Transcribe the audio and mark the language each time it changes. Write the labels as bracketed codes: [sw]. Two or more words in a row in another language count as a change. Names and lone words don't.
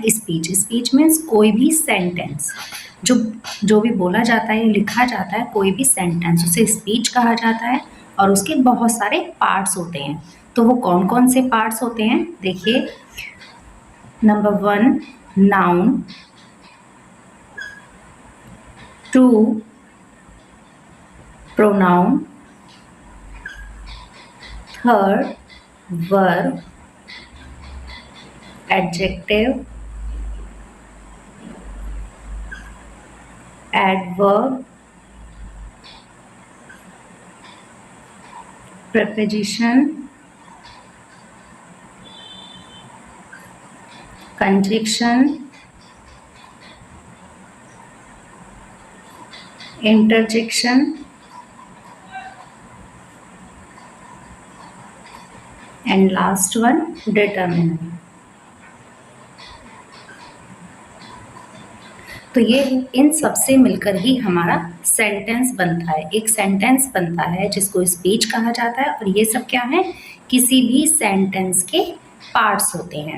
[en] speech means [hi] कोई भी सेंटेंस जो जो भी बोला जाता है या लिखा जाता है, कोई भी सेंटेंस उसे स्पीच कहा जाता है और उसके बहुत सारे पार्ट्स होते हैं। तो वो कौन कौन से पार्ट्स होते हैं देखिए। [en] number 1 noun, 2 pronoun, 3rd verb, adjective, adverb, preposition, conjunction, interjection and last one determinant। [hi] तो ये इन सब से मिलकर ही हमारा सेंटेंस बनता है। एक सेंटेंस बनता है जिसको स्पीच कहा जाता है और ये सब क्या है, किसी भी सेंटेंस के पार्ट्स होते हैं।